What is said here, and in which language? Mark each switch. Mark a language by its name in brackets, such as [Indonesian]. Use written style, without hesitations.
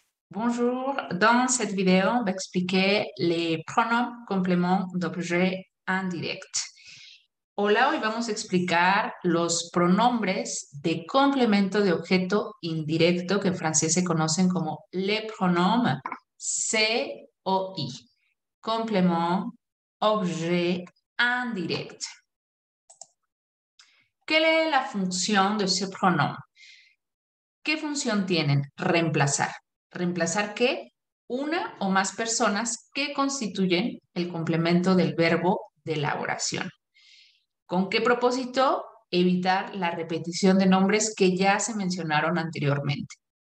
[French] Bonjour, dans cette vidéo, on va expliquer les pronoms compléments d'objet indirect. [Spanish] Hola, hoy vamos a explicar los pronombres de complemento de objeto indirecto que en francés se conocen como [French] les pronoms COI. Complément objet indirect. [Spanish] ¿Qué es la función de ese pronom? ¿Qué función tienen? Reemplazar. ¿Reemplazar qué? Una o más personas que constituyen el complemento del verbo de la oración. ¿Con qué propósito? Evitar la repetición de nombres que ya se mencionaron anteriormente.